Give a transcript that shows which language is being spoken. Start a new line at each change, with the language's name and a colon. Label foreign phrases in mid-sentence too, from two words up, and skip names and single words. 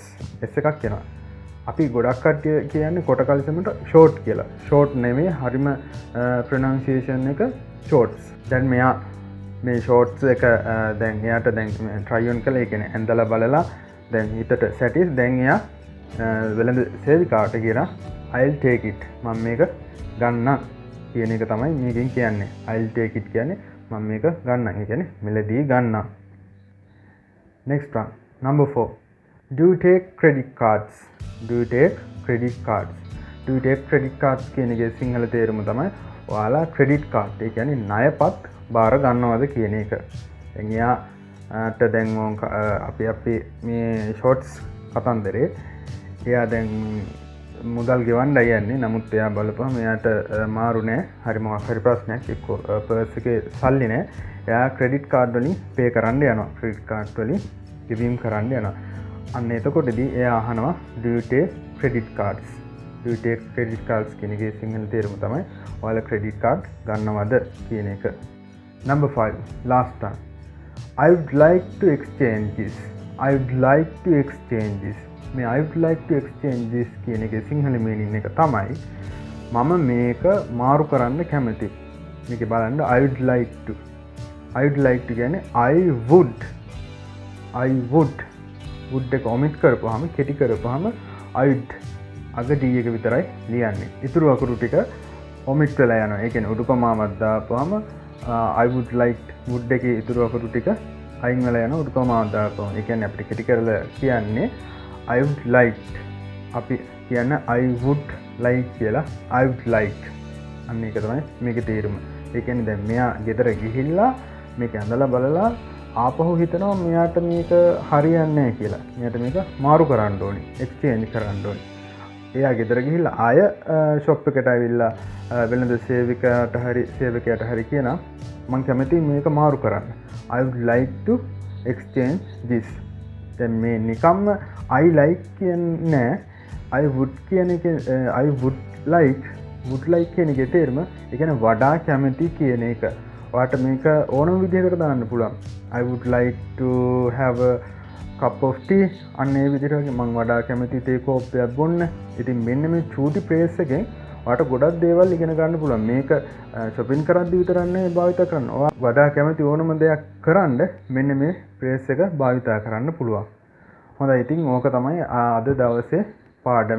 Sinhala: S එකක් එනවා. අපි ගොඩක් කට්ටිය කියන්නේ කොට කලිසමට short කියලා. short නෙවෙයි හරිම pronunciation එක shorts. දැන් මෙයා මේ shorts එක දැන් එයාට දැන්
English: try on
Sinhala: කළා. ඒ කියන්නේ ඇඳලා බලලා දැන් හිතට satisfied. දැන් එයා වෙළඳ සේවිකාවට කියනවා
English: I'll take it.
Sinhala: මම මේක ගන්නම් කියන එක තමයි මේකෙන් කියන්නේ.
English: I'll take it
Sinhala: කියන්නේ මම මේක ගන්නම්. ඒ කියන්නේ මෙලදී ගන්නම්.
English: Next one. Number 4. Do you take credit cards? Do you take credit cards
Sinhala: කියන එකේ සිංහල තේරුම තමයි ඔයාලා
English: credit card.
Sinhala: ඒ කියන්නේ ණයපත් බාර ගන්නවද කියන එක. දැන් එයාට දැන් අපි මේ shorts කතන්දරේ එයා දැන් මුදල් ගෙවන්න යන්නේ. නමුත් එයා බලපුවම එයාට මාරු නෑ. හරි මොකක් හරි ප්‍රශ්නයක් එක්ක පර්ස් එකේ සල්ලි නෑ. එයා
English: credit card
Sinhala: වලින් පේ කරන්න යනවා.
English: credit card
Sinhala: වලින් ගෙවීම් කරන්න යනවා. අන්න එතකොටදී එයා අහනවා
English: do you take credit cards? do you take credit cards
Sinhala: කියන එකේ සිංහල තේරුම තමයි ඔයාලා
English: credit card
Sinhala: ගන්නවද කියන එක.
English: Number 5 last one. I would like to exchange this. I would like to exchange this.
Sinhala: මේ
English: I would like to exchange this
Sinhala: කියන එකේ සිංහල meaning එක තමයි මම මේක මාරු කරන්න කැමතියි. මේක බලන්න
English: I would like to. I would like to
Sinhala: කියන්නේ
English: I would
Sinhala: එක omit කරපුවාම කෙටි කරපුවාම
English: I would
Sinhala: අග D එක විතරයි ලියන්නේ. ඊතුරු අකුරු ටික omit වෙලා යනවා. ඒ කියන්නේ උඩුකමාවක් දාපුවාම
English: I would like would
Sinhala: එකේ ඊතුරු අකුරු ටික අයින් වෙලා යනවා උඩුකමාවක් දාපුවාම. ඒ කියන්නේ අපිට කෙටි කරලා කියන්නේ
English: I would like.
Sinhala: අපි කියන්නේ
English: I would like
Sinhala: කියලා
English: I would like.
Sinhala: අන්න ඒක තමයි මේකේ තේරුම. ඒ කියන්නේ දැන් මෙයා ගෙදර ගිහිල්ලා මේක ඇඳලා බලලා ආපහු හිතනවා මෙයාට මේක හරියන්නේ නැහැ කියලා. මෙයාට මේක මාරු කරන්න ඕනේ. එක්ස්චේන්ජ් කරන්න ඕනේ. එයා ගෙදර ගිහිල්ලා ආය ෂොප් එකට ඇවිල්ලා වෙළඳ සේවකයාට හරි කියනවා මම කැමතියි මේක මාරු කරන්න.
English: I would like to exchange this.
Sinhala: දැන් මේ නිකම්ම
English: I like
Sinhala: කියන්නේ
English: I would
Sinhala: කියන එක
English: I would like
Sinhala: කියන එකේ තේරුම ඒ කියන්නේ වඩා කැමති කියන එක. ඔයාට මේක ඕනම විදිහකට දාන්න පුළුවන්.
English: I would like to have a cup of tea.
Sinhala: අන්න ඒ විදිහට මම වඩා කැමති තේ කෝප්පයක් බොන්න. ඉතින් මෙන්න මේ චූටි ප්‍රේස් එකෙන් ඔයාට ගොඩක් දේවල් ඉගෙන ගන්න පුළුවන්. මේක shopping කරද්දී විතරක් නෙවෙයි භාවිත කරන්න. ඔයා වඩා කැමති ඕනම දෙයක් කරන්න මෙන්න මේ ප්‍රේස් එක භාවිත කරන්න පුළුවන්. හොඳයි ඉතින් ඕක තමයි අද දවසේ පාඩම.